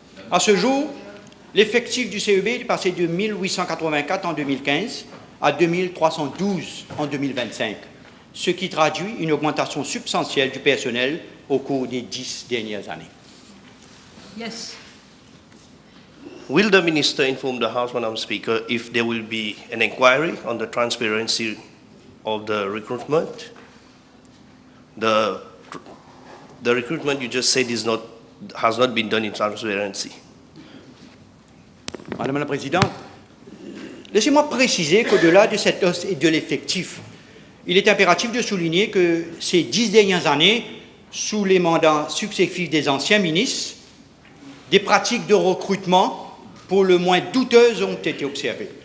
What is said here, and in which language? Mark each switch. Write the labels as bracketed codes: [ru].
[fr] À ce jour, l'effectif du CEB est passé de 1884 en 2015 à 2312 en 2025, ce qui traduit une augmentation substantielle du personnel au cours des 10 dernières années. [en] Yes. Will the Minister inform the House, Madam Speaker, if there will be an inquiry on the transparency of the recruitment? The recruitment you just said has not been done in transparency. [fr] Madame la Présidente, laissez-moi préciser qu'au-delà de cette hausse et de l'effectif, il est impératif de souligner que ces 10 dernières années, sous les mandats successifs des anciens ministres, des pratiques de recrutement pour le moins douteuses ont été observées.